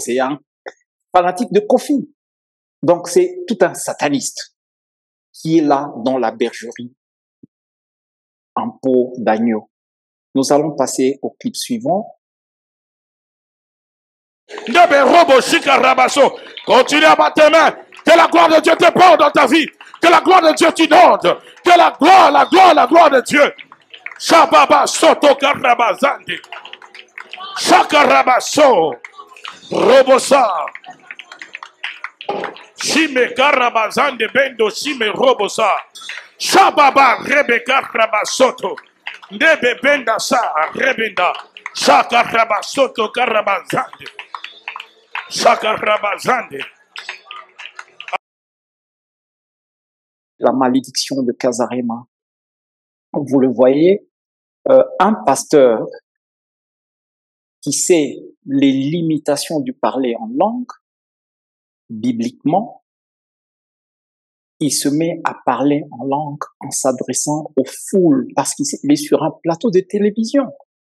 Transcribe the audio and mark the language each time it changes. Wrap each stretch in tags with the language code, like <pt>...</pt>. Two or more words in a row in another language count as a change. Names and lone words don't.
<fr>C'est un fanatique de Kofi. Donc c'est tout un sataniste qui est là dans la bergerie en peau d'agneau. Nous allons passer au clip suivant. Continue à battre tes mains. Que la gloire de Dieu te porte dans ta vie. Que la gloire de Dieu t'inonde. Que la gloire de Dieu. Shababa soto karabazande. Shakarabaso. Robosa. Shime karabazande bendo shime robosa. Shababa rebeka rabasoto. Nebe benda sa rebenda. Shakarabasoto karabazande. Shakarabazande. La malédiction de Kazarema. Vous le voyez, un pasteur qui sait les limitations du parler en langue, bibliquement, il se met à parler en langue en s'adressant aux foules parce qu'il est sur un plateau de télévision.</fr>